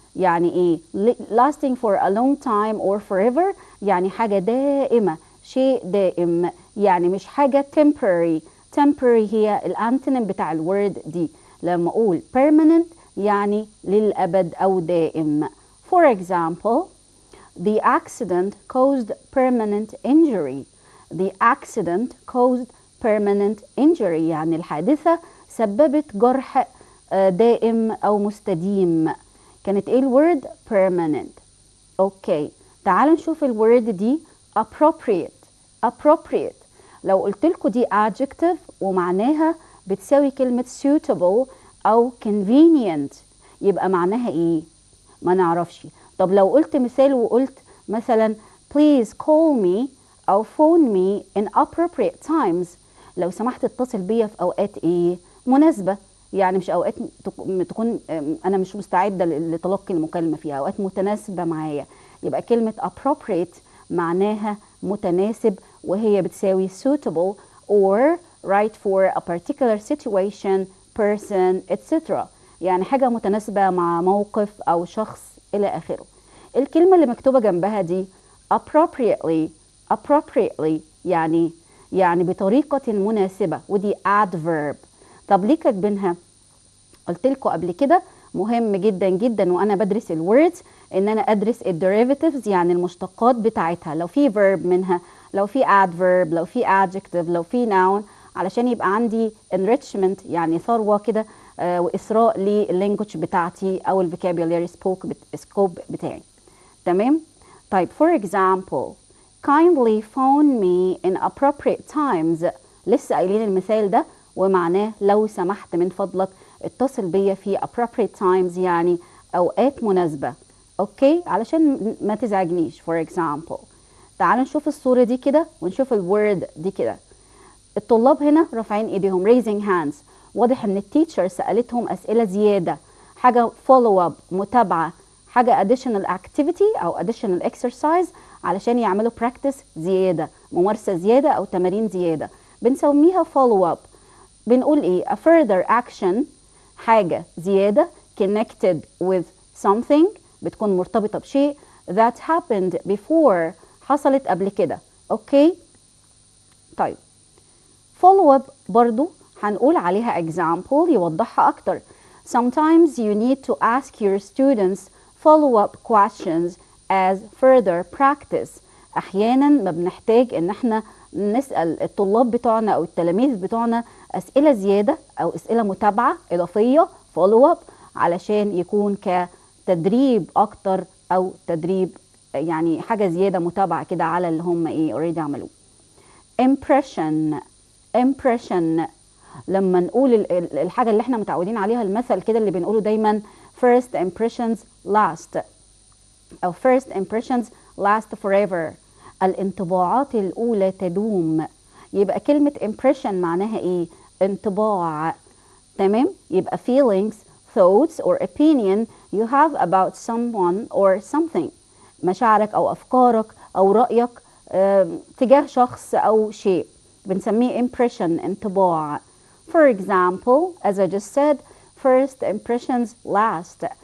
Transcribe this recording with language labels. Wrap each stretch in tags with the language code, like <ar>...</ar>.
<ar>يعني إيه؟</ar> <en>lasting for a long time or forever</en> <ar>يعني حاجة دائمة، شيء دائم، يعني مش حاجة temporary. temporary هي الانتونيم بتاع الورد دي. لما اقول permanent يعني للأبد أو دائم.</ar> <en>For example the accident caused permanent injury. The accident caused permanent injury</en> <ar>يعني الحادثة سببت جرح دائم أو مستديم. كانت ايه الورد؟ permanent. اوكي تعالوا نشوف الورد دي appropriate. appropriate لو قلت لكم دي adjective ومعناها بتساوي كلمة suitable أو convenient يبقى معناها إيه؟ ما نعرفش. طب لو قلت مثال وقلت مثلا</ar> <en>please call me</en> <ar>أو</ar> <en>phone me in appropriate times</en> <ar>لو سمحت اتصل بيا في أوقات إيه؟ مناسبة، يعني مش أوقات تكون أنا مش مستعدة لتلقي المكالمة فيها، أوقات متناسبة معايا. يبقى كلمة</ar> <en>appropriate</en> <ar>معناها متناسب وهي بتساوي</ar> <en>suitable or right for a particular situation, person, etc.</en> <ar>يعني حاجة متناسبة مع موقف أو شخص إلى آخره. الكلمة اللي مكتوبة جنبها دي appropriately. appropriately يعني بطريقة مناسبة ودي adverb. طب ليه كاتبينها؟ قلت لكم قبل كده مهم جدا جدا وانا بدرس الوردز ان انا ادرس الديريفاتيفز يعني المشتقات بتاعتها، لو في verb منها، لو في adverb، لو في adjective، لو في noun، علشان يبقى عندي enrichment يعني ثروة كده واثراء لللانجوج بتاعتي او الفوكابيولاري سكوب بتاعي. تمام؟ طيب</ar> <en>for example kindly phone me in appropriate times.</en> <ar>لسه قايلين المثال ده ومعناه لو سمحت من فضلك اتصل بيا في appropriate times يعني اوقات مناسبة. اوكي علشان ما تزعجنيش.</ar> <en>for example</en> <ar>تعالوا نشوف الصورة دي كده ونشوف الورد دي كده. الطلاب هنا رافعين ايديهم</ar> <en>raising hands.</en> <ar>واضح ان التيتشر سألتهم اسئلة زيادة، حاجة follow up متابعة، حاجة</ar> <en>additional activity</en> <ar>او</ar> <en>additional exercise</en> <ar>علشان يعملوا practice زيادة، ممارسة زيادة او تمارين زيادة، بنسميها follow up. بنقول ايه؟</ar> <en>a further action،</en> <ar>حاجة زيادة</ar> <en>connected with something،</en> <ar>بتكون مرتبطة بشيء</ar> <en>that happened before،</en> <ar>حصلت قبل كده. اوكي طيب follow up برضو هنقول عليها example يوضحها أكتر.</ar> <en>Sometimes you need to ask your students follow-up questions as further practice.</en> <ar>أحيانا ما بنحتاج إن احنا نسأل الطلاب بتوعنا أو التلاميذ بتوعنا أسئلة زيادة أو أسئلة متابعة إضافية follow-up علشان يكون كتدريب أكتر أو تدريب يعني حاجة زيادة متابعة كده على اللي هم إيه already عملوه. impression لما نقول الحاجة اللي احنا متعودين عليها، المثل كده اللي بنقوله دايما first impressions last أو</ar> <en>first impressions last forever،</en> <ar>الانطباعات الأولى تدوم. يبقى كلمة impression معناها ايه؟ انطباع. تمام؟ يبقى</ar> <en>feelings, thoughts or opinion you have about someone or something،</en> <ar>مشاعرك أو أفكارك أو رأيك تجاه شخص أو شيء بنسميه impression، انطباع.</ar> <en>For example, as I just said, first impressions last.</en>